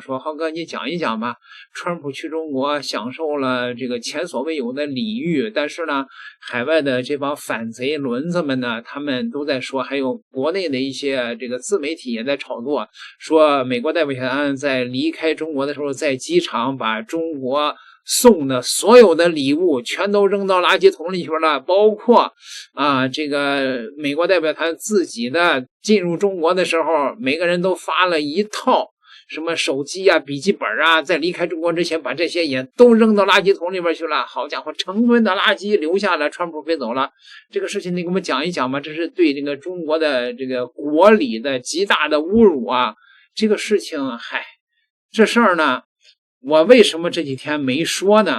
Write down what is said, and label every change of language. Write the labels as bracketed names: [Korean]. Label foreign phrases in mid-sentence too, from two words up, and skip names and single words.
[Chinese] 說，浩哥你講一講吧，川普去中國享受了這個前所未有的禮遇，但是呢，海外的這幫反賊輪子們呢，他們都在說，還有國內的一些這個自媒體也在炒作，說美國代表團在離開中國的時候，在機場把中国送的所有的禮物全都扔到垃圾桶裡去了，包括这个美国代表团自己的进入中国的时候，每个人都发了一套什麼手機啊、筆記本啊，在離開中國之前把這些也都扔到垃圾桶裡邊去了。好家伙，成噸的垃圾留下了，川普飛走了。這個事情你給我們講一講吧，這是對這個中國的這個國禮的極大的侮辱啊！這個事情，這事兒呢，我為什麼這幾天沒說呢？